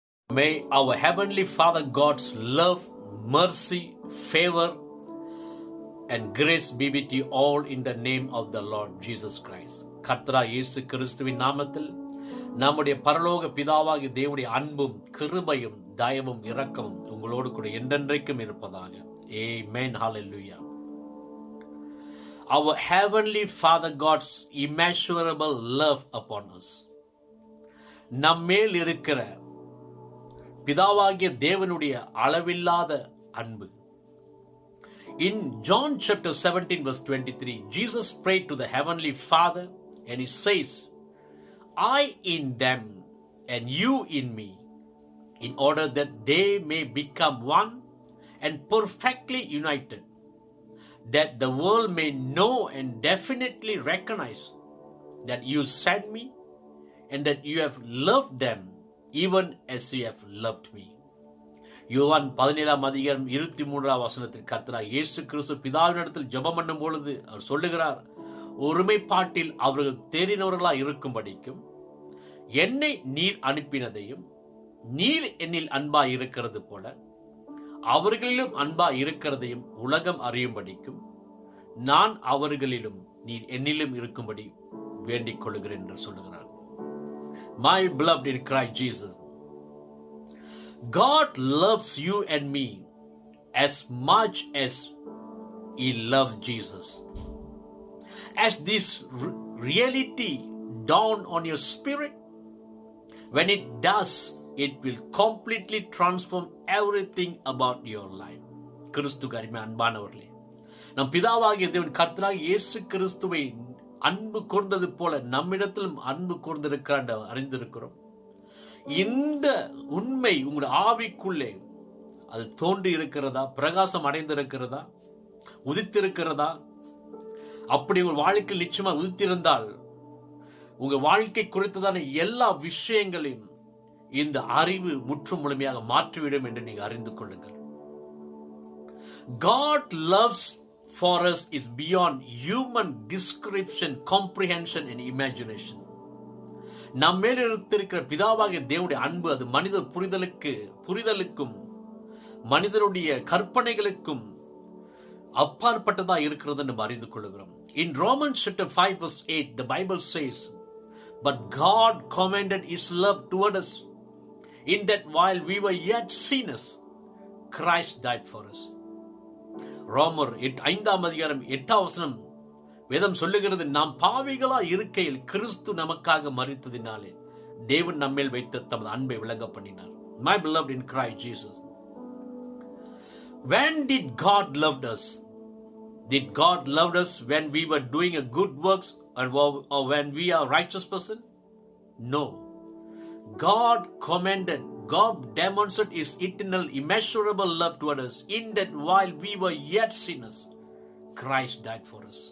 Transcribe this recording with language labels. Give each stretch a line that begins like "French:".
English: May our Heavenly Father God's love, mercy, favor, and grace be with you all in the name of the Lord Jesus Christ.
Tamil: கர்த்தரா இயேசு கிறிஸ்துவின் நாமத்தில் நம்முடைய பரலோக பிதாவாகிய தேவனுடைய அன்பும் கிருபையும் தயவும் இரக்கமும் உங்களோடு கூட என்றென்றைக்கும் இருப்பதாக.
English: Amen. Hallelujah. Our Heavenly Father God's immeasurable love upon us.
Tamil: நம்மேல் இருக்கிற பிதாவாகிய தேவனுடைய அளவில்லாத அன்பு.
English: In John chapter 17 verse 23, Jesus prayed to the Heavenly Father and he says, I in them and you in me, in order that they may become one and perfectly united, that the world may know and definitely recognize that you sent me and that you have loved them even as you have loved me.
Tamil: யோவான் 17:23 கர்த்தராகிய இயேசு கிறிஸ்து பிதாவினிடத்தில் ஜெபம் பண்ணும் பொழுது அவர் சொல்லுகிறார், ஒருமைப்பாட்டில் அவர்கள் தேறினவர்களாய் இருக்கும்படிக்கும் என்னை நீர் அனுப்பினதையும் நீர் என்னில் அன்பாய் இருக்கிறது போல அவர்களிலும் அன்பாய் இருக்கிறதையும் உலகம் அறியும்படிக்கும் நான் அவர்களிலும் நீர் என்னிலும் இருக்கும்படி வேண்டிக் கொள்கிறேன் என்று சொல்லுகிறார்.
English: My beloved in Christ Jesus, God loves you and me as much as He loves Jesus. As this reality dawn on your spirit, when it does, it will completely transform everything about your life.
Tamil: கிறிஸ்துவுக்கு அன்பானவர்களே, நம் பிதாவாகிய தேவன் கர்த்தராகிய இயேசு கிறிஸ்துவை அன்பு கூர்ந்தது போல நம்மிடத்திலும் அன்பு கூர்ந்திருக்கிறான் அறிந்திருக்கிறோம். இந்த உண்மை உங்களுடைய ஆவிக்குள்ளே அது தோன்றி இருக்கிறதா, பிரகாசம் அடைந்திருக்கிறதா, உதித்திருக்கிறதா? அப்படி உங்கள் வாழ்க்கையில் நிச்சயமா உதித்திருந்தால் உங்க வாழ்க்கை குறித்ததான எல்லா விஷயங்களையும் இந்த அறிவு முற்றும் முழுமையாக மாற்றிவிடும் என்று நீங்க அறிந்து கொள்ளுங்கள்.
English: God loves for us is beyond human description, comprehension and imagination.
Tamil: நம்மேல் இருக்கிற பிதாவாகிய தேவனுடைய அன்பு அது மனித புரிதலுக்கும் மனிதனுடைய கற்பனைகளுக்கும் அப்பாற்பட்டதா இருக்கிறது என்று அறிந்து கொள்கிறோம்.
English: In Romans chapter 5 verse 8, the Bible says, but God commended His love toward us in that while we were yet sinners, Christ died for us.
Tamil: ரோமர் 5:8 வேதம் சொல்லுகிறது, நாம் பாவிகளா இருக்கையில் கிறிஸ்து நமக்காக மரித்ததினாலே தேவன் நம்மேல் வைத்த தமது அன்பை விளங்க பண்ணினார்.
English: My beloved in Christ Jesus, when did God love us? Did God love us when we were doing a good works or when we are a righteous person? No. God demonstrated His eternal, immeasurable love toward us in that while we were yet sinners, Christ died for us.